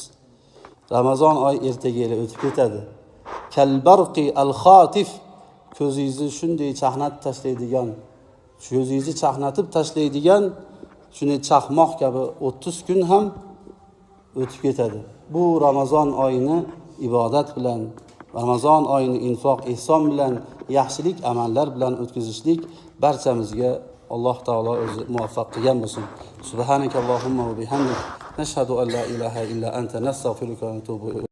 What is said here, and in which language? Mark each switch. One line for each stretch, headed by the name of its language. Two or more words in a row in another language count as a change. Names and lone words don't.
Uzbek: Ramazon oy ertaga o'tib ketadi.
Arabic: كالبرق الخاطف,
Uzbek: ko'zingizni shunday chaqnatib tashlaydigan, ko'zingizni chaqnatib tashlaydigan shunday chaqmoq kabi 30 kun ham o'tib ketadi. Bu Ramazon oyini ibodat bilan, Ramazon oyini infoq ihson bilan, yaxshilik amallar bilan o'tkazishlik barchamizga Alloh taolo o'zi muvaffaq qilgan bo'lsin.
Arabic: سبحانك اللهم وبحمدك نشهد أن لا إله إلا أنت نستغفرك ونتوب